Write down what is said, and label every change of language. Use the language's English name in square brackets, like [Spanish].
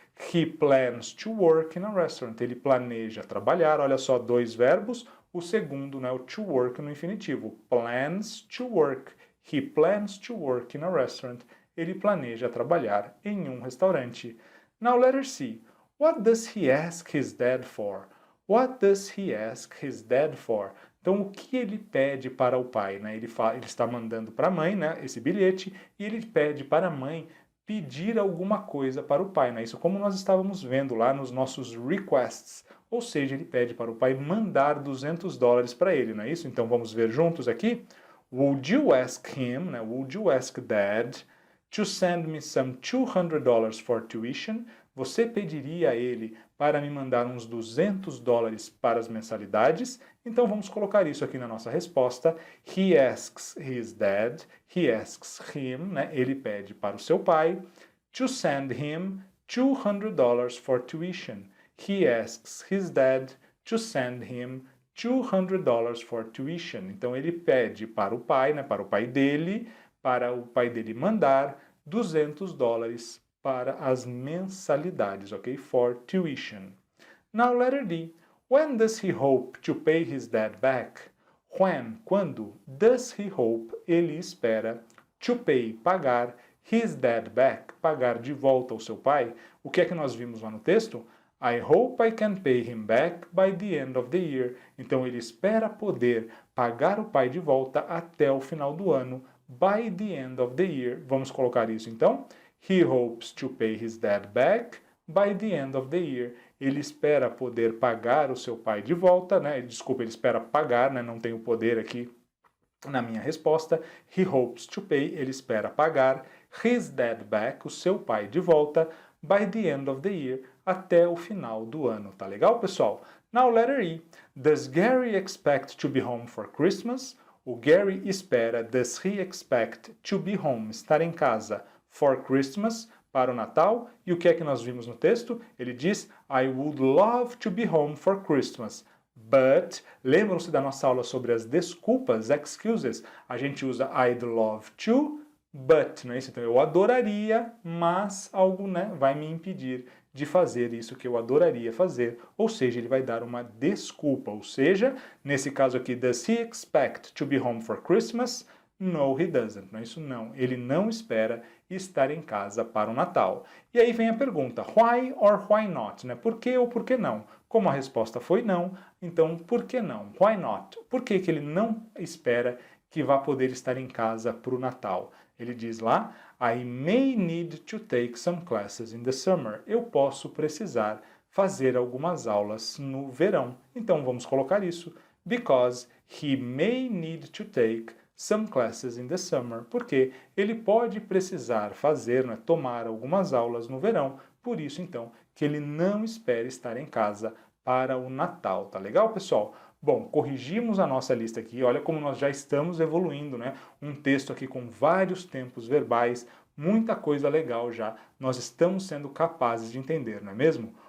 [English] He plans to work in a restaurant. [Portuguese] Ele planeja trabalhar. Olha só, dois verbos. O segundo, né, o to work no infinitivo. [English] Plans to work. He plans to work in a restaurant. [Portuguese] Ele planeja trabalhar em um restaurante. [English] Now, letter C. What does he ask his dad for? What does he ask his dad for? [Portuguese] Então, o que ele pede para o pai? Né? Ele está mandando para a mãe, né, esse bilhete, e ele pede para a mãe pedir alguma coisa para o pai. Né? Isso como nós estávamos vendo lá nos nossos requests. Ou seja, ele pede para o pai mandar $200 para ele, não é isso? Então, vamos ver juntos aqui. [English] Would you ask him, né? Would you ask dad to send me some $200 for tuition? [Portuguese] Você pediria a ele para me mandar uns $200 para as mensalidades? Então vamos colocar isso aqui na nossa resposta. [English] He asks his dad, he asks him, né? [Portuguese] Ele pede para o seu pai, [English] to send him $200 for tuition. He asks his dad to send him $200 for tuition. [Portuguese] Então ele pede para o pai, né? Para o pai dele mandar $200 para as mensalidades, ok? [English] For tuition. Now, letter D. When does he hope to pay his dad back? When, [Portuguese] quando, [English] does he hope, [Portuguese] ele espera, [English] to pay, [Portuguese] pagar, [English] his dad back, [Portuguese] pagar de volta ao seu pai? O que é que nós vimos lá no texto? [English] I hope I can pay him back by the end of the year. [Portuguese] Então, ele espera poder pagar o pai de volta até o final do ano, [English] by the end of the year. [Portuguese] Vamos colocar isso, então? [English] He hopes to pay his dad back by the end of the year. [Portuguese] Ele espera poder pagar o seu pai de volta, né? Desculpa, ele espera pagar, né? Não tem o poder aqui na minha resposta. [English] He hopes to pay, [Portuguese] ele espera pagar [English] his dad back, [Portuguese] o seu pai de volta, [English] by the end of the year, [Portuguese] até o final do ano. Tá legal, pessoal? [English] Now, letter E. Does Gary expect to be home for Christmas? [Portuguese] O Gary espera, [English] does he expect to be home, [Portuguese] estar em casa, [English] for Christmas, [Portuguese] para o Natal. E o que é que nós vimos no texto? Ele diz, [English] I would love to be home for Christmas. [Portuguese] But, lembram-se da nossa aula sobre as desculpas, excuses? A gente usa [English] I'd love to, but, [Portuguese] não é isso? Então, eu adoraria, mas algo, né, vai me impedir de fazer isso que eu adoraria fazer. Ou seja, ele vai dar uma desculpa. Ou seja, nesse caso aqui, [English] does he expect to be home for Christmas? No, he doesn't. [Portuguese] Não é isso? Não. Ele não espera estar em casa para o Natal. E aí vem a pergunta, [English] why or why not? [Portuguese] Né? Por que ou por que não? Como a resposta foi não, então por que não? [English] Why not? [Portuguese] Por que que ele não espera que vá poder estar em casa para o Natal? Ele diz lá, [English] I may need to take some classes in the summer. [Portuguese] Eu posso precisar fazer algumas aulas no verão. Então vamos colocar isso. [English] Because he may need to take some classes in the summer. [Portuguese] Porque ele pode precisar fazer, né, tomar algumas aulas no verão. Por isso, então, que ele não espera estar em casa para o Natal. Tá legal, pessoal? Bom, corrigimos a nossa lista aqui, olha como nós já estamos evoluindo, né? Um texto aqui com vários tempos verbais, muita coisa legal já, nós estamos sendo capazes de entender, não é mesmo?